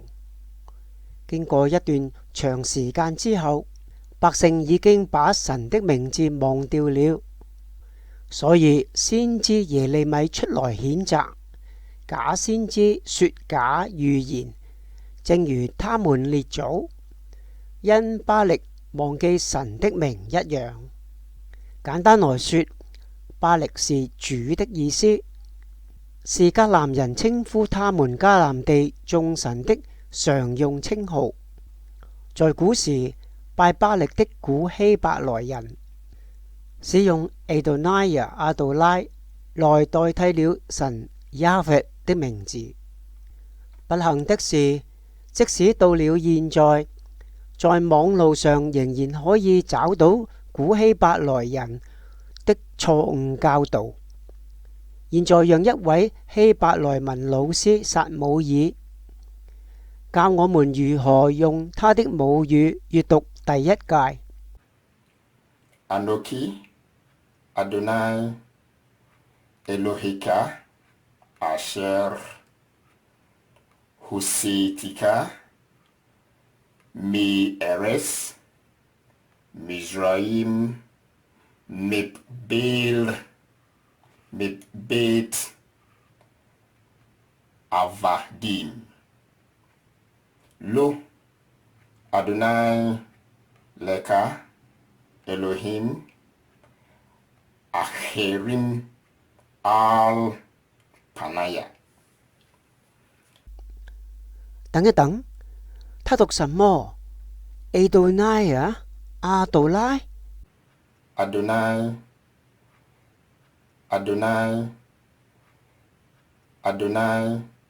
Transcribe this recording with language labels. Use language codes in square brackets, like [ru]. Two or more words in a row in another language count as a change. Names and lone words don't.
[zh] 經過一段長時間之後，百姓已經把神的名字忘掉了，所以先知耶利米出來譴責假先知說假預言，正如他們列祖因巴力忘記神的名一樣。簡單來說，巴力是主的意思，是迦南人稱呼他們迦南地眾神的常用稱號。在古時，拜巴力的古希伯來人使用 Adonai 阿杜拉來代替了神雅弗的名字。不幸的是，即使到了現在，在網路上仍然可以找到古希伯來人的錯誤教導。現在讓一位希伯來文老師撒母耳教我們如何用他的母語閱讀第一誡。 [he] אנכי אדני אלהיך אשר הוצאתיך מארץ מצרים מבית עבדים לא אדני לך אלהים אחרים על פני. [zh] 等一等，他讀什麼 ？Adonai 阿杜拉 Adonai Adonai,